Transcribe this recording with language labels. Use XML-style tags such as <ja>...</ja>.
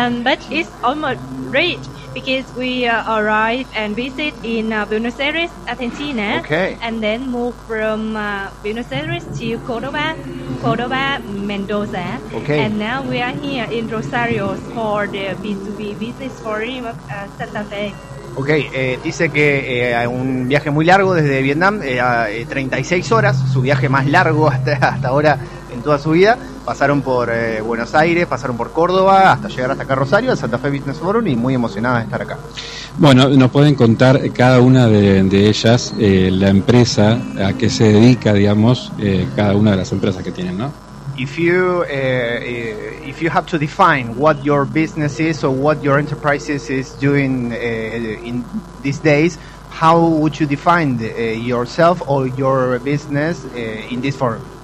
<en>But it's almost great because we arrived and visit in Buenos Aires, Argentina. Okay. And then move from Buenos Aires to Cordoba, Mendoza. Okay. And now we are here in Rosario for the B2B Business Forum of Santa Fe. Okay.</en> <es>Dice que hay un viaje muy largo desde Vietnam, 36 horas, su viaje más largo hasta ahora. En toda su vida, pasaron por Buenos Aires, pasaron por Córdoba, hasta llegar hasta acá a Rosario, al Santa Fe Business Forum, y muy emocionada de estar acá. Bueno, ¿nos pueden contar cada una de ellas la empresa a qué se dedica, digamos, cada una de las empresas que tienen, ¿no?</es> <en>If you have to define what your business is or what your enterprise is doing in these days, how would you define yourself or your business in this forum?</en>